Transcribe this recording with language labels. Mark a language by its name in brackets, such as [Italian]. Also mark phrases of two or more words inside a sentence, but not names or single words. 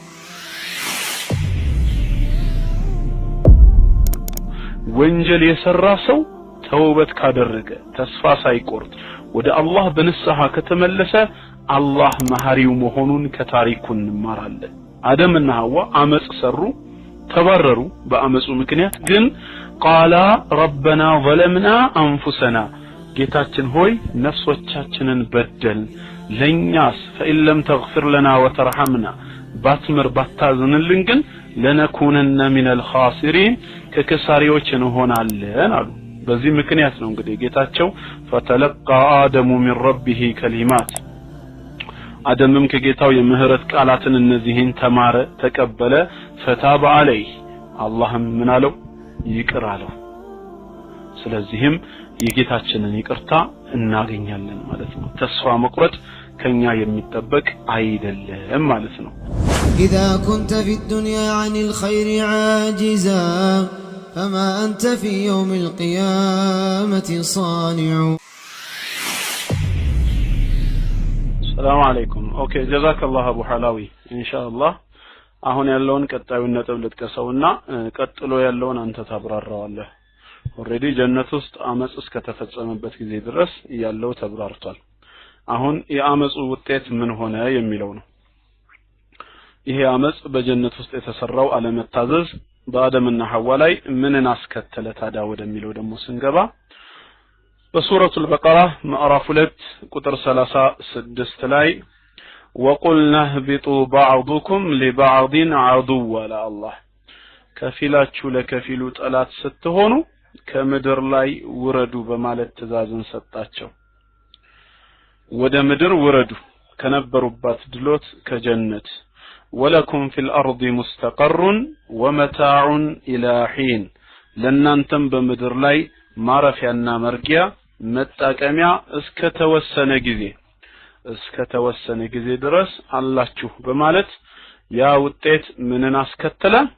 [Amharic] ወንጀል የሰራ ሰው ተውበት ካደረገ ተስፋ ሳይቆርጥ ወደ አላህ በንስሐ ከተመለሰ አላህ መሐሪው መሆኑን ከታሪኩ እንማራለን። አደምና ሐዋ አመጽ ሰሩ፣ ተባረሩ። በአመጹ ምክንያት ግን [Arabic] قالا ربنا ظلمنا أنفسنا [Amharic] ጌታችን ሆይ ነፍሶቻችንን በደል ለኛስ [Arabic] فإن لم تغفر لنا وترحمنا [Amharic] ባትምር ባታዝንልን ግን [Arabic] لنكونن من الخاسرين [Amharic] ከከሳሪዎች እንሆናለን አሉ። በዚህ ምክንያት ነው እንግዲህ ጌታቸው [Arabic] فتلقى آدم من ربه كلمات [Amharic] አደምም ከጌታው የምህረት ቃላትን እነዚህን ተማረ ተቀበለ። [Arabic] فتاب عليه [Amharic] አላህም ምን አለው? ይቅር አለው። ስለዚህም የጌታችንን ይቅርታ እናገኛለን ማለት ነው። ተስፋ መቁረጥ ከኛ የሚጠበቅ አይደለም ማለት ነው። [Arabic] إذا كنت في الدنيا عن الخير عاجزا فما أنت في يوم القيامة صانع. السلام عليكم. اوكي جزاك الله ابو حلاوي ان شاء الله [Amharic] አሁን ያለውን ቀጣዩን ነጥብ ልጥቀሰውና ቀጥሎ ያለውን አንተ ታብራራዋለህ። ኦሬዲ ጀነት ውስጥ አመጽ እስከተፈጸመበት ጊዜ ድረስ ያለው ተብራርቷል። አሁን የአመጹ ውጤት ምን ሆነ የሚለው ነው። ይሄ አመጽ በጀነት ውስጥ የተሰራው አለመታዘዝ በአደምና ሐዋ ላይ ምንን አስከተለ ታዲያ ወደሚለው ደግሞ ስንገባ በሱረቱል በቀራ ምዕራፍ 2 ቁጥር 36 ላይ [Arabic] وقلنا اهبطوا بعضكم لبعض عدو ولا الله [Amharic] ከፊላችሁ ለከፊሉ ጠላት ስትሆኑ ከምድር ላይ ውረዱ በማለት ትእዛዝን ሰጣቸው። ወደ ምድር ውረዱ ከነበሩባት ድሎት ከጀነት [Arabic] ولكم في الأرض مستقر ومتاع إلى حين [Amharic] ለናንተም በምድር ላይ ማረፊያና መርጊያ መጣቀሚያ እስከተወሰነ ጊዜ ድረስ አላችሁ በማለት ያ ውጤት ምንን አስከተለ?